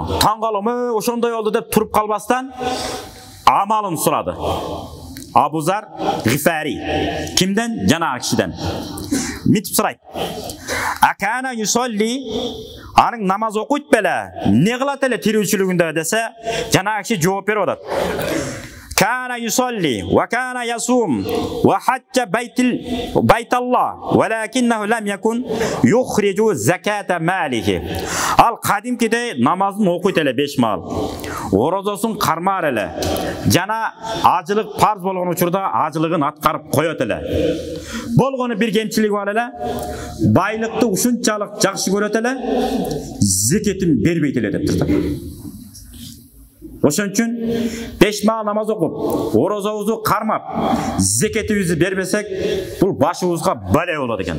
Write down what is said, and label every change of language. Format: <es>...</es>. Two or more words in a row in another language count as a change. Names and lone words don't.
<ky>Таң калам, ошондой болду деп туруп калбастан амалын сурады. Абу Зар Гифари. Кимден? Жанагы кишиден. Митип сурайт.</ky> <ar>أكان يصلي,</ar> <ky>анын намаз окуйт беле, не кылат эле тирүүчүлүгүндө десе, жанагы киши жооп берип атат.</ky> <ar>كان يصلي وكان يصوم وحج بيت الله ولكنه لم يكن يخرج زكاة ماله.</ar> <ky>Ал кадимкиде намазын окуйт эле 5 маал. Орозосун кармаар эле. Жана ажылык парз болгон учурда ажылыгын аткарып коёт эле. Болгону бир кемчилиги бар эле. Байлыкты ушунчалык жакшы көрөт эле. Зекетин бербейт эле деп турду. Ошон үчүн 5 маал намаз окуп, орозобузду кармап, зекетибизди бербесек, бул башыбызга бале болот экен.</ky>